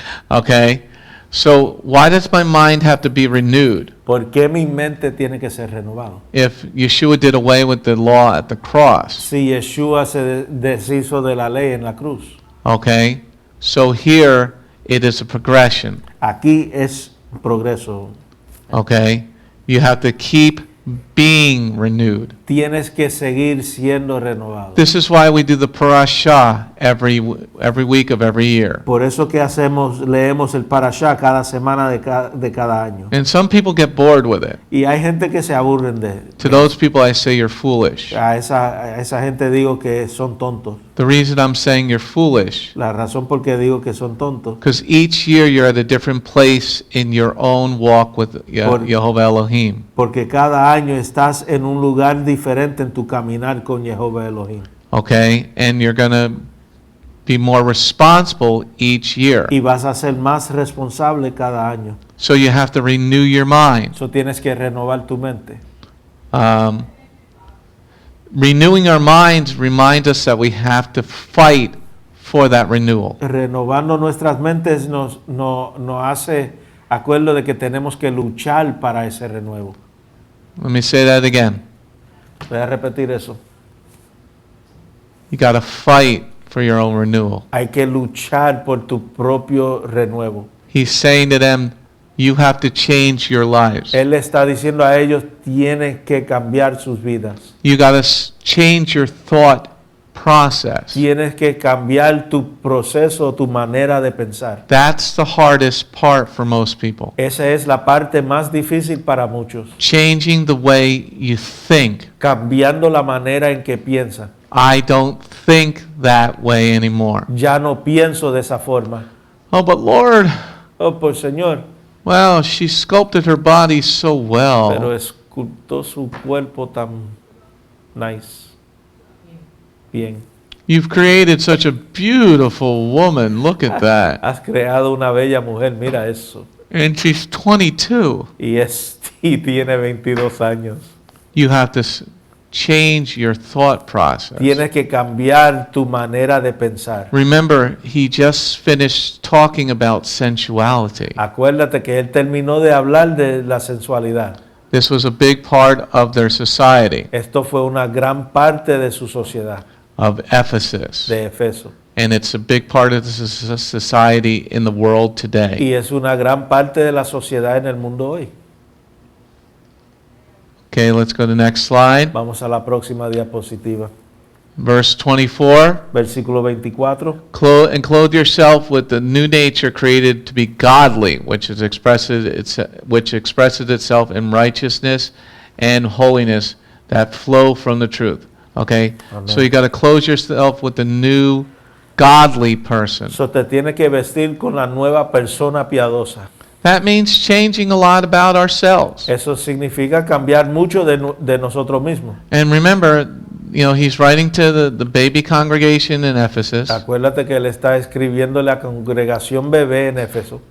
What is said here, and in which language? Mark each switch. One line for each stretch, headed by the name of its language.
English: Okay? So why does my mind have to be renewed?
Spanish: ¿por qué mi mente tiene que ser renovado?
English: If Yeshua did away with the law at the cross,
Spanish: Si Yeshua se deshizo de la ley en la cruz,
English: okay? So here it is a progression,
Spanish: aquí es progreso.
English: okay? You have to keep being renewed.
Spanish: Tienes que seguir siendo renovado.
English: This is why we do the parashah every week of every year.
Spanish: Por eso que leemos el parashá cada semana de cada año.
English: And some people get bored with it.
Spanish: Y hay gente que se aburren de
English: To those people, I say you're foolish.
Spanish: a esa gente digo que son tontos.
English: The reason I'm saying you're foolish,
Spanish: La razón por qué digo que son tontos,
English: because each year you're at a different place in your own walk with Jehovah Elohim.
Spanish: porque cada año estás en un lugar diferente en tu caminar con Jehová Elohim.
English: Okay? And you're going to be more responsible each year.
Spanish: Y vas a ser más responsable cada año.
English: So you have to renew your mind.
Spanish: Eso tienes que renovar tu mente.
English: Renewing our minds reminds us that we have to fight for that renewal.
Spanish: Renovando nuestras mentes nos hace acuerdo de que tenemos que luchar para ese renuevo.
English: Let me say that again.
Spanish: Voy a repetir eso.
English: You got to fight for your own renewal.
Spanish: Hay que luchar por tu propio renuevo.
English: He's saying to them, you have to change your lives.
Spanish: Él le está diciendo a ellos, tienes que cambiar sus vidas.
English: You got to change your thought process.
Spanish: Tienes que cambiar tu proceso, tu manera de pensar.
English: That's the hardest part for most people.
Spanish: Esa es la parte más difícil para muchos.
English: Changing the way you think.
Spanish: Cambiando la manera en que piensan.
English: I don't think that way anymore.
Spanish: Ya no pienso de esa forma.
English: Oh, but Lord,
Spanish: Oh, pues Señor,
English: well, she sculpted her body so
Spanish: pero
English: well.
Spanish: escultó su cuerpo tan nice. Bien.
English: You've created such a beautiful woman. Look at that.
Spanish: Has creado una bella mujer, mira eso.
English: And she's 22.
Spanish: Y tiene 22 años.
English: You have to change your thought process.
Spanish: Tienes que cambiar tu manera de pensar.
English: Remember, he just finished talking about sensuality.
Spanish: Acuérdate que él terminó de hablar de la sensualidad.
English: This was a big part of their society,
Spanish: Esto fue una gran parte de su sociedad,
English: of Ephesus.
Spanish: de Efeso.
English: And it's a big part of the society in the world today.
Spanish: Y es una gran parte de la sociedad en el mundo hoy.
English: Okay, let's go to the next slide.
Spanish: Vamos a la próxima diapositiva.
English: Verse 24.
Spanish: Versículo 24.
English: And clothe yourself with the new nature created to be godly, which expresses itself in righteousness and holiness that flow from the truth. Okay? Amen. So you got to clothe yourself with the new godly person.
Spanish: So te tiene que vestir con la nueva persona piadosa.
English: That means changing a lot about ourselves.
Spanish: Eso significa cambiar mucho de nosotros mismos.
English: And remember, he's writing to the baby congregation in Ephesus.
Spanish: Acuérdate que él está escribiéndole a la congregación bebé en Éfeso.